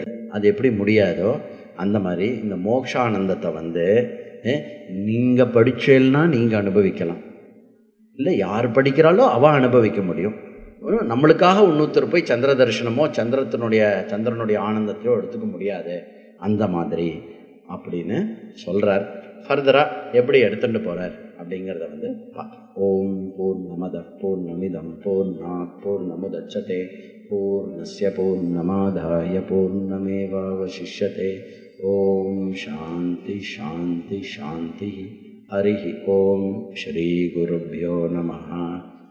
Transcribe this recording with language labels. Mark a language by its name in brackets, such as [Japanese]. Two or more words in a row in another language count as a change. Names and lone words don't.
[Tamil] அது எப்படி முடியாதோ அந்த மாதிரி இந்த மோக்ஷானந்தத்தை நீங்கள் படிச்சேன்னா நீங்கள் அனுபவிக்கலாம், இல்லை யார் படிக்கிறாளோ அவள் அனுபவிக்க முடியும். நம்மளுக்காக இன்னொருத்தர் போய் சந்திர தரிசனமோ சந்திரனுடைய ஆனந்தத்தையோ எடுத்துக்க முடியாது. அந்த மாதிரி அப்படின்னு சொல்கிறார். ஃபர்தராக எப்படி எடுத்துகிட்டு போகிறார் அப்படிங்கிறத பார்க்கலாம். [Sanskrit] ओम् पूर्णमद पूर्णमिदं पूर्णात् पूर्णमुदच्यते पूर्णस्य पूर्णमादाय पूर्णमेवावशिष्यते. ओम् शान्ति शान्ति शान्ति. हरि ओम्. श्री गुरुभ्यो नमः.